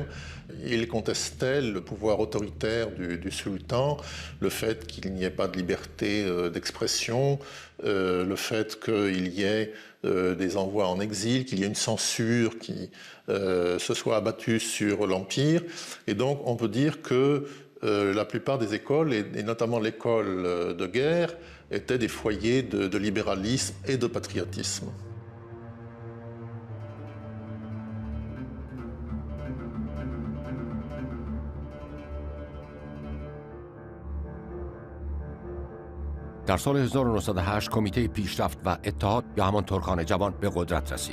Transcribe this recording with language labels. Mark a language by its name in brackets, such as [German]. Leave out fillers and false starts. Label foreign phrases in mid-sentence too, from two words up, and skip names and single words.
[French] Il contestait le pouvoir autoritaire du sultan, le fait qu'il n'y ait pas de liberté d'expression, le fait qu'il y ait des envois en exil, qu'il y ait une censure qui se soit abattue sur l'Empire. Et donc on peut dire que la plupart des écoles, et notamment l'école de guerre, étaient des foyers de libéralisme et de patriotisme. [Persian] در سال 1908 کمیته پیشرفت و اتحاد یا همان ترکان جوان به قدرت رسید.